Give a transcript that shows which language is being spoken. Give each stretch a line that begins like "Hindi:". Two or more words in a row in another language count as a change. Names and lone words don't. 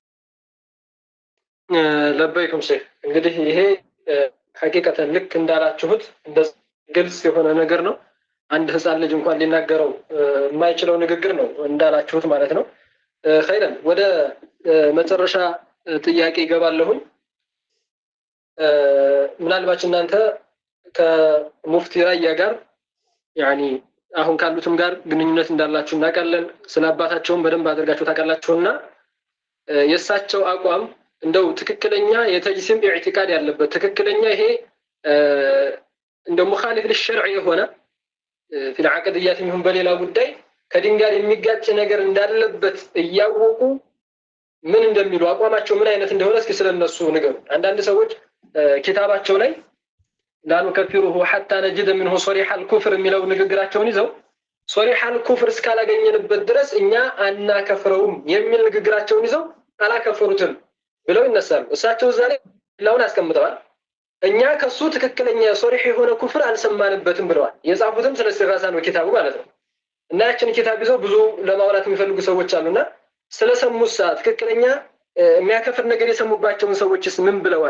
Amharic: ለበይኩም ሼህ እንግዲህ ይሄ ሐቂቀተን ልክ እንዳላችሁት እንደዚህ ግልጽ የሆነ ነገር ነው። አንድ ህፃን ልጅ እንኳን ሊናገረው የማይችለው ንግግር ነው እንዳላችሁት ማለት ነው። ኸይረን ወደ መጨረሻ ጥያቄ ይገባለሁኝ። ምናልባት እናንተ ከሙፍቲ ራያ ጋር ያኒ አሁን ካሉትም ጋር ግንኙነት እንዳላችሁ እናውቃለን። ስለ አባታቸውም በደንብ አድርጋችሁ ታውቃላችሁና የእሳቸው አቋም እንደው ትክክለኛ የተጅሲም ኢዕቲቃድ ያለበት ትክክለኛ ይሄ እንደው
Arabic: مخالف للشرع
Amharic: የሆነ
Arabic: في العقديات منهم
Amharic: በሌላ ጉዳይ ከዲን ጋር የሚጋጭ ነገር እንዳለበት እያወቁ ምን እንደሚሉ አቋማቸው ምን አይነት እንደሆነ እስኪ ስለነሱ ንገሩ። አንዳንድ ሰዎች ኪታባቸው ላይ
Arabic: لا نكفره حتى نجد منه صريح الكفر
Amharic: የሚለው ንግግራቸውን ይዘው
Arabic: صريح الكفر
Amharic: እስካላገኘንበት ድረስ እኛ አናከፍረውም የሚል ንግግራቸውን ይዘው አላከፈሩትም ብለው ይነሳሉ። እሳቸው ዛሬ ለውን አስቀምጠዋል። እኛ ከሱ ትክክለኛ ሶሪህ የሆነ ኩፍር አልሰማንበትም ብለዋል። የጻፉትም ስለ ኢስቲጋሳ ነው ኪታቡ ማለት ነው። እና ያችን ኪታብ ይዘው ብዙ ለማውራት የሚፈልጉ ሰዎች አሉና ስለሰሙሳ ትክክለኛ የሚያከፍር ነገር የሰሙባቸውን ሰዎችስ ምን ብለዋል?